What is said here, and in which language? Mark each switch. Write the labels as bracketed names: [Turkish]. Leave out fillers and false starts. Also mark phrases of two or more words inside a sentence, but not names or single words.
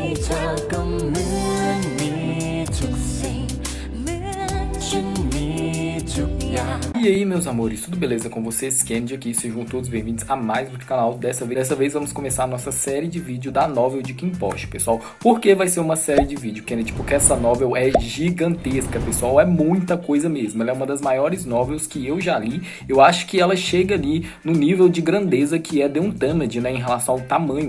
[Thai] เธอก็เหมือนมีทุกสิ่งเหมือนฉันมีทุกอย่าง [Portuguese] E aí, meus amores, tudo beleza com vocês? Kennedy aqui, sejam todos bem-vindos a mais um vídeo do canal. Dessa vez vamos começar a nossa série de vídeo da novel de Kim Porsche, pessoal. Por que vai ser uma série de vídeo, Kennedy? Porque essa novel é gigantesca, pessoal, é muita coisa mesmo. Ela é uma das maiores novels que eu já li. Eu acho que ela chega ali no nível de grandeza que é The Untamed, né, em relação ao tamanho.